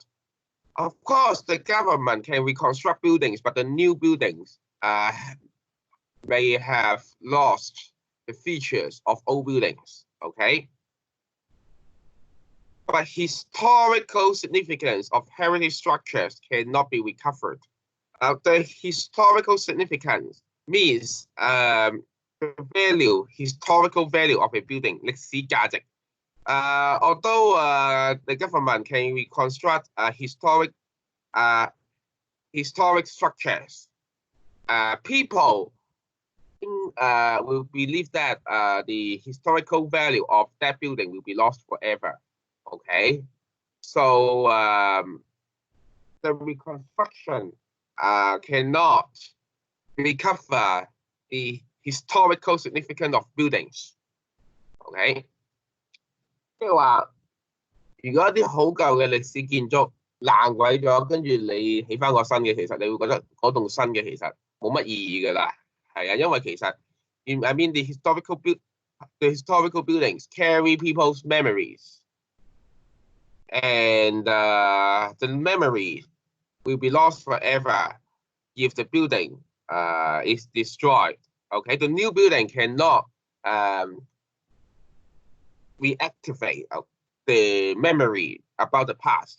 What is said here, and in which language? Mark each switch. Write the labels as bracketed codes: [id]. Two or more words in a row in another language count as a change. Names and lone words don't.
[en] Of course, the government can reconstruct buildings, but the new buildings may have lost the features of old buildings, okay? But historical significance of heritage structures cannot be recovered. The historical significance means the historical value of a building, [yue] 歷史價值. [en] Although the government can reconstruct historic structures, people will believe that the historical value of that building will be lost forever. Okay, so the reconstruction cannot recover the historical significance of buildings. Okay. [yue] 即係話，如果一啲好舊嘅歷史建築爛鬼咗，跟住你起翻個新嘅，其實你會覺得嗰棟新嘅其實冇乜意義㗎啦。係啊，因為其實 [en] I mean the historical buildings carry people's memories, and the memory will be lost forever if the building is destroyed. Okay, the new building cannot reactivate the memory about the past.